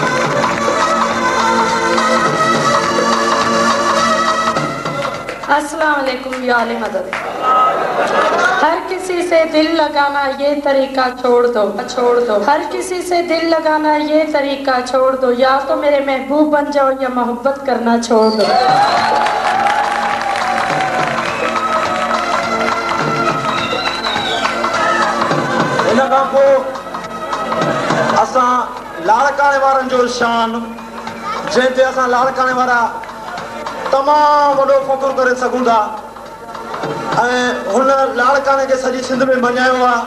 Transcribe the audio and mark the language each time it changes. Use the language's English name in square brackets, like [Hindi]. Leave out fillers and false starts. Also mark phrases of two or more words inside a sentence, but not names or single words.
[Hindi] अस्सलाम या अली मदद। हर किसी से दिल लगाना ये तरीका छोड़ दो, छोड़ दो। हर किसी से दिल लगाना ये तरीका छोड़ दो, या तो मेरे महबूब बन जाओ या मोहब्बत करना छोड़ दो। [Sindhi] असां लाड़काने वारनि जो शान जंहिंते असां लाड़काने वारा तमामु वॾो फ़ख़ुरु करे सघूं था ऐं हुन लाड़काने खे सॼी सिंध में मञायो आहे।